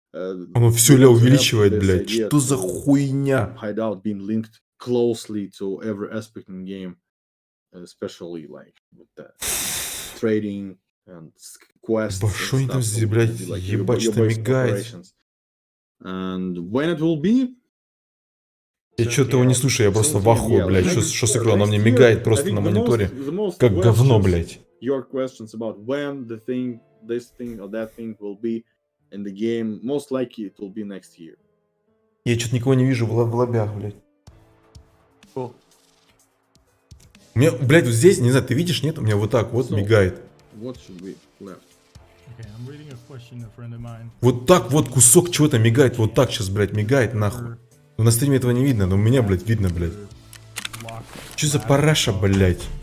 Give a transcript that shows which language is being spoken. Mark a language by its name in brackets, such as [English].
[Russian] Оно все ля увеличивает, блядь. Что за хуйня? [English] hideout being linked closely to every aspect in game, especially like with the trading and quests. [Russian] Ба, шо они там здесь, блядь, ебать, что мигает? [English] And when it will be, [Russian] Я что-то его не слушаю, я просто в ахуе, блядь. Что с игрой? Она мне мигает просто на мониторе. Как говно, блядь. [English] Your questions about when the thing, this thing or that thing will be in the game, most likely it will be next year. [Russian] Я что-то никого не вижу в лобях, блядь. [English] Cool. [Russian] У меня, блядь, вот здесь, не знаю, ты видишь, нет? У меня вот так вот мигает. [English] What should we left? Okay, I'm reading a question a friend of mine. [Russian] Вот так вот кусок чего-то мигает. Вот так сейчас, блядь, мигает, нахуй. Ну, на стриме этого не видно, но у меня, блядь, видно, блядь. Что за параша, блядь?